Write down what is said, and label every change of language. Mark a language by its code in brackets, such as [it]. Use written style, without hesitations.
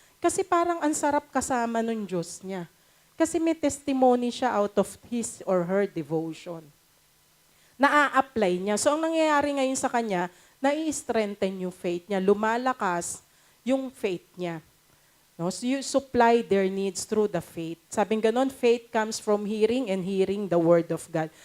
[tl] Kasi parang ang sarap kasama ng Diyos niya. Kasi may [en] testimony siya out of his or her devotion. [tl] Na-a-apply niya. So ang nangyayari ngayon sa kanya, nai-strengthen yung faith niya, lumalakas yung faith niya. No? [en] So you supply their needs through the faith. [tl] Sabing ganon, [en] faith comes from hearing and hearing the word of God.